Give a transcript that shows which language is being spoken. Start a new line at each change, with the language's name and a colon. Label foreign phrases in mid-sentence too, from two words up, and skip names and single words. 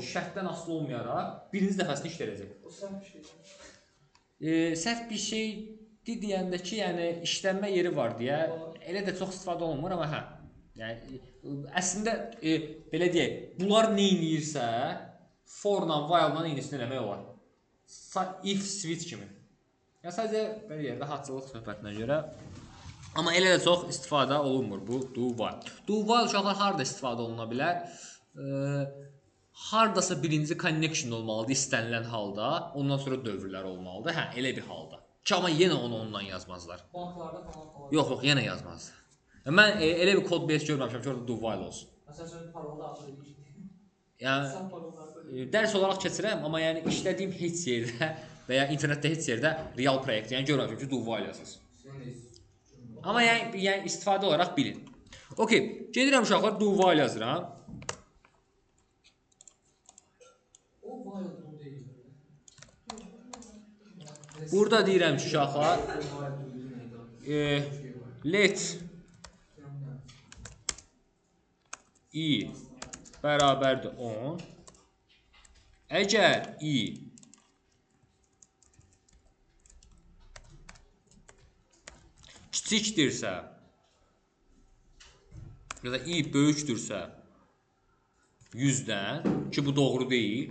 Azerbaijani: Şərtdən asılı olmayaraq birinci dəfəsini işləyəcək. O səhv bir şeydir. Səhv bir şey deyəndə ki, yəni işlənmə yeri var deyə elə də çox istifadə olunmur, amma hə. Yəni əslində belə deyək, bunlar nə edirsə, for-la, while-la eynisini eləmək olar.
English: If switch
Azerbaijani: kimi. Yəni sadəcə belə deyək, rahatçılıq söhbətinə görə. Amma elə də çox istifadə olunmur bu
English: do while. Do while
Azerbaijani: uşaqlar harda istifadə oluna bilər? Hardasa birinci connection olmalıdır istənilən halda, ondan sonra dövrlər olmalıdır. Hə, elə bir halda. Ki, amma yenə onu ondan yazmazlar. Banklarda falan. Yox, yenə yazmazlar. Mən elə bir kod base görməmişəm ki, orada
English: do while
Azerbaijani: olsun. Məsələn, parolda atır edir. Yəni Sən parollarda dərs olaraq keçirəm, amma yəni işlədiyim heç yerdə və ya internetdə heç yerdə real proyekt, yəni görməmişəm ki,
English: do while
Azerbaijani: yazılsın. Amma yəni istifadə olaraq bilin. Okey, gedirəm uşaqlar,
English: do while
Azerbaijani: yazıram. o while bu deyil. Burada deyirəm ki, uşaqlar,
English: let i
Azerbaijani: bərabərdir 10. Əgər i kiçikdirsə ya da i böyükdürsə 100-dən, ki bu doğru deyil.